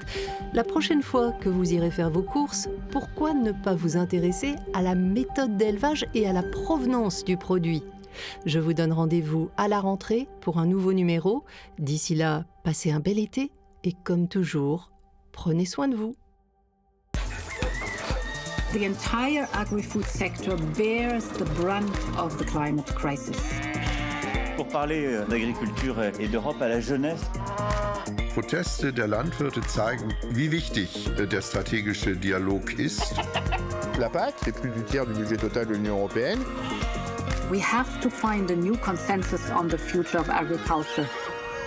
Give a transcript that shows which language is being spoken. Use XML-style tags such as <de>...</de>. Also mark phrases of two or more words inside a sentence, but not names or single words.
<fr>La prochaine fois que vous irez faire vos courses, pourquoi ne pas vous intéresser à la méthode d'élevage et à la provenance du produit ? Je vous donne rendez-vous à la rentrée pour un nouveau numéro. D'ici là, passez un bel été et comme toujours, prenez soin de vous.</fr> <en>The entire agri-food sector bears the brunt of the climate crisis.</en> <fr>Pour parler d'agriculture et d'Europe à la jeunesse.</fr> <de>Proteste der Landwirte zeigen, wie wichtig der stratégische Dialog ist.</de> <fr>La PAC, c'est plus du tiers du budget total de l'Union européenne.</fr> <en>We have to find a new consensus on the future of agriculture.</en>